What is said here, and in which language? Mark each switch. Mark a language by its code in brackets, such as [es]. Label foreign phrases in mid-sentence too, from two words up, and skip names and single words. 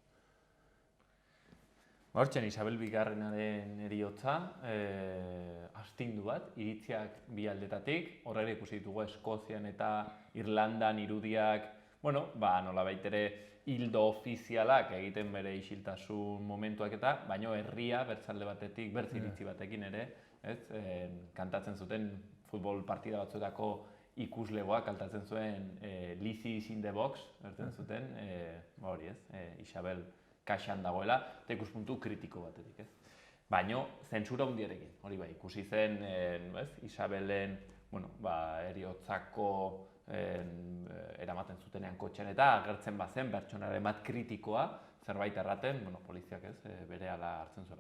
[eu] Hortzen, Isabel Bigarrenaren heriotza, astindu bat, iritziak bi aldetatik, horrela ikusi ditugu Eskozian eta Irlandan irudiak, bueno, nolabait ere hildo ofizialak egiten bere isiltasun momentuak eta, baino herria bertzalde batetik, bertz iritzi batekin ere, kantatzen zuten futbol partida batzuetako ikuslegoak kantatzen zuen [en] Lizzie is in the box, [eu] bertzen zuten, hori ez, Isabel kaxan dagoela, eta ikuspuntu kritiko batetik, Baino, zentsura hundiarekin, hori bai, ikusi zen Isabelen heriotzako eramaten zutenean kotxean eta agertzen bazen pertsonaren bat kritikoa, zerbait erraten, poliziak berehala hartzen zuela.